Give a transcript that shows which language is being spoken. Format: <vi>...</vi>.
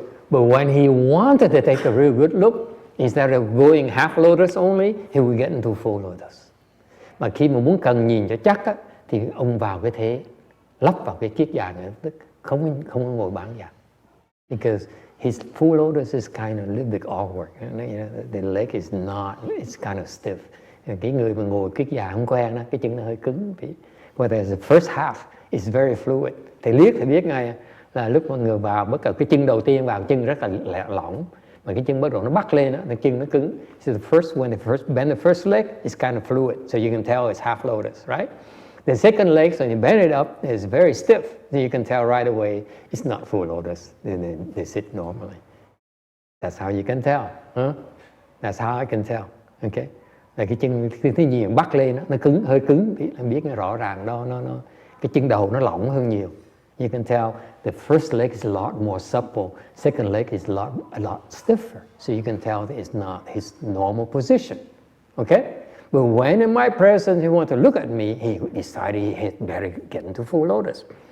<en>But when he wanted to take a real good look, instead of going half lotus only, he would get into full lotus.</en> <vi>Mà khi mà muốn cần nhìn cho chắc á, thì ông vào cái thế lắp vào cái kiết già này, tức không ngồi bán già.</vi> <en>Because his full lotus is kind of a little bit awkward. The leg is not, it's kind of stiff.</en> <vi>Cái người mà ngồi kiết già không quen đó, cái chân nó hơi cứng.</vi> <en>Whereas the first half is very fluid.</en> <vi>Thầy liếc thì biết ngay là lúc mà người vào, bất cả cái chân đầu tiên vào chân rất là lỏng. mà cái chân bắt đầu nó bắt lên đó, cái chân nó cứng.</vi> <en>So when they first bend the first leg, it's kind of fluid, so you can tell it's half lotus, right? The second leg, so you bend it up, is very stiff, so you can tell right away it's not full lotus. They sit normally. That's how you can tell. Huh? That's how I can tell. Okay.</en> <vi>Là cái chân cái gì bắt lên nó cứng, hơi cứng thì em biết nó rõ ràng đó, nó cái chân đầu nó lỏng hơn nhiều.</vi> <en>You can tell the first leg is a lot more supple, second leg is a lot stiffer. So you can tell that it's not his normal position. Okay? But when in my presence he wanted to look at me, he decided he had better get into full lotus.</en>